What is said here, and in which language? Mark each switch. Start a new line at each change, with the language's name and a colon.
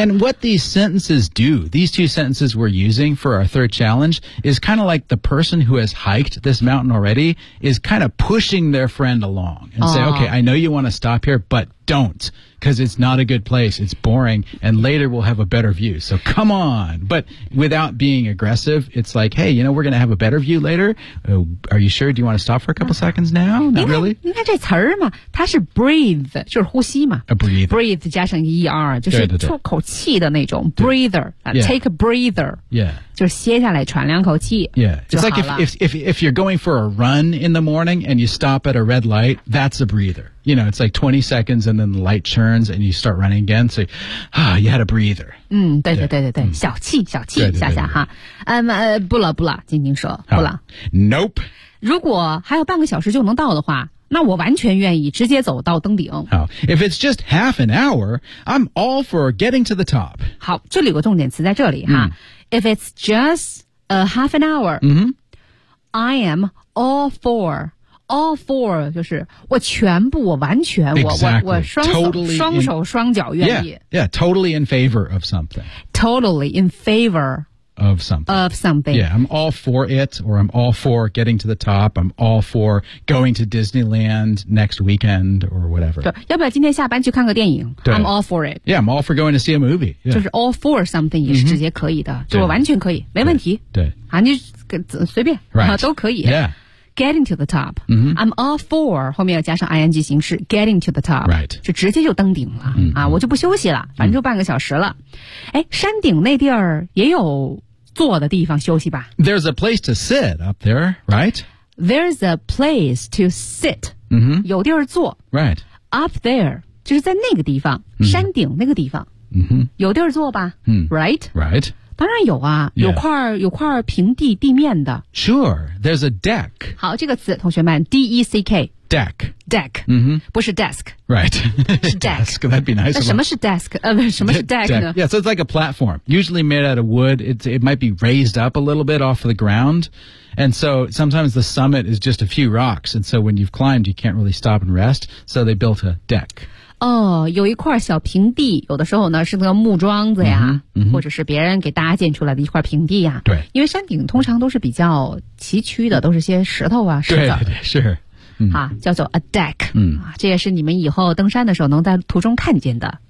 English: And what these sentences do, these two sentences we're using for our third challenge, is kind of like the person who has hiked this mountain already is kind of pushing their friend along and say, okay, I know you want to stop here, but don't. Because it's not a good place, it's boring, and later we'll have a better view, so come on! But without being aggressive, it's like, hey, you know, we're going to have a better view later, are you sure, do you want to stop for a couple seconds now? Not really?
Chinese: 你看这词儿嘛，它是 breathe, 就是呼吸嘛。
English: A breathe.
Chinese: Breathe 加上 ER, 就是出口气的那种 breather,
English: take a breather. Yeah.
Chinese: 就是歇下来喘两口气
English: Yeah. It's like if you're going for a run in the morning and you stop at a red light, that's a breather. You know, it's like 20 seconds and then the light turns and you start running again. So, you had a breather.
Chinese: 对对对对对、小气小气下下哈。不了不了静静说不了。
English: Nope.
Chinese: 如果还有半个小时就能到的话那我完全愿意直接走到登顶。
English: 好 ,if it's just half an hour, I'm all for getting to the top.
Chinese: 好这里有个重点词在这里哈。
English: If it's just a half an hour,、I am all for. All for
Chinese: 就是我全部我完全、
English: exactly.
Chinese: 我双手、
English: totally、
Chinese: 双手双脚愿意。
English: Yeah, totally in favor of something. Totally in favor of something. Of something. Yeah, I'm all for it or I'm all for getting to the top. I'm all for going to Disneyland next weekend or whatever.
Chinese: 对，要不要今天下班去看个电影？
English: I'm all for it. Yeah, I'm all for going to see a movie. Yeah.
Chinese: 就是
English: all for something
Chinese: 也是直接可以的，就我完全可以，没问题。对。啊，你随便、
English: right.
Chinese: 都可以、
English: yeah. Getting to the top、 mm-hmm.
Chinese: I'm all for 后面要加上 ing 形式
English: Getting to the top、 right.
Chinese: 就直接就登顶了、 mm-hmm. 啊，我就不休息了反正就半个小时了、mm-hmm. 山顶那地儿也有坐的地方休息吧
English: There's a place to sit up there, right? There's a place to sit、 mm-hmm.
Chinese: 有地儿坐、
English: right. Up there
Chinese: 就是在那个地方、 mm-hmm. 山顶那个地方 Mm-hmm. 有地儿坐吧、 mm-hmm.
English: Right? Right.
Chinese: 当然有啊、
English: yeah.
Chinese: 有块平地地面的
English: Sure, there's a deck
Chinese: 好这个词同学们 D-E-C-K
English: Deck Deck、 mm-hmm.
Chinese: 不是 desk
English: Right
Chinese: 是 deck
English: desk, That'd be nice
Chinese: 那什么是 desk 什么是 deck 呢
English: Yeah, so it's like a platform Usually made out of wood It might be raised up a little bit off the ground And so sometimes the summit is just a few rocks And so when you've climbed you can't really stop and rest So they built a deck
Chinese: 哦，有一块小平地，有的时候呢是那个木桩子呀、嗯嗯，或者是别人给搭建出来的一块平地呀。对，因为山顶通常都是比较崎岖的，都是些石头啊、石子。对对是、嗯，啊，叫做 a deck，嗯、啊，这也是你们以后登山的时候能在途中看见的。